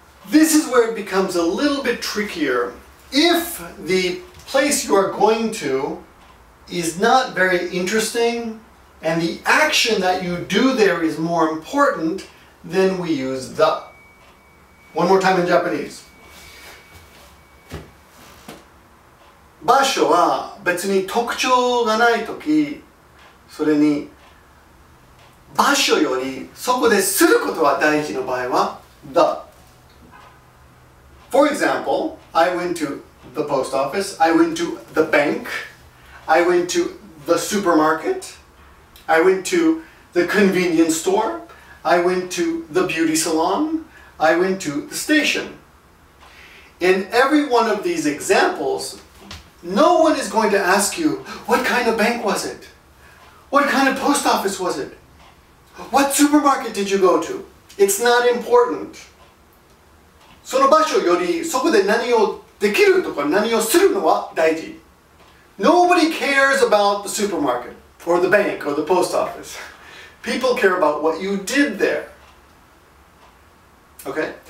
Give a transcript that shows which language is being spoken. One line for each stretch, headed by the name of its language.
English: This is where it becomes a little bit trickier. If the place you are going to is not very interesting and the action that you do there is more important, then we use the. One more time in Japanese.
Japanese: 場所は別に特徴がないとき、それに場所よりそこですることは大事の場合は the.
English: For example, I went to the post office, I went to the bank, I went to the supermarket, I went to the convenience store, I went to the beauty salon, I went to the station. In every one of these examples, no one is going to ask you, what kind of bank was it? What kind of post office was it? What supermarket did you go to? It's not important.
Japanese: その場所よりそこで何をできるとか何をするのは大事。
English: Nobody cares about the supermarket or the bank or the post office. People care about what you did there. Okay?